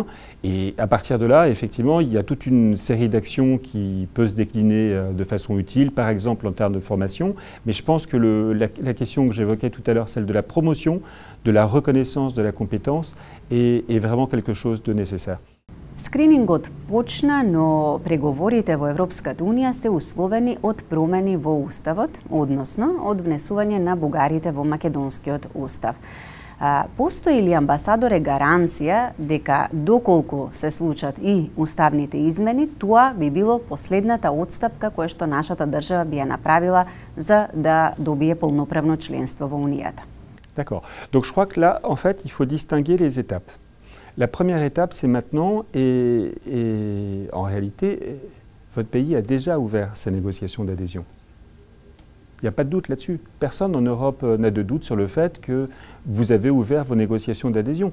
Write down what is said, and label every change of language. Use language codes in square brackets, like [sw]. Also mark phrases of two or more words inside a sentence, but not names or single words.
[fr] Et à partir de là, effectivement, il y a toute une série d'actions qui peut se décliner de façon utile, par exemple en termes de formation. Mais je pense que la question que j'évoquais tout à l'heure, celle de la promotion, de la reconnaissance de la compétence, est vraiment quelque chose de nécessaire. [mk] Скринингот почна, но преговорите во Европската Унија се условени од промени во Уставот, односно од внесување на бугарите во Македонскиот Устав. Постои ли, амбасадоре, гаранција дека доколку се случат и уставните измени, тоа би било последната отстапка која што нашата држава би ја направила за да добие полноправно членство во Унијата? [fr] D'accord. Donc je crois que là, en fait, il faut distinguer les étapes. La première étape, c'est maintenant, et en réalité, votre pays a déjà ouvert sa négociation d'adhésion. Il n'y a pas de doute là-dessus. Personne en Europe n'a de doute sur le fait que vous avez ouvert vos négociations d'adhésion.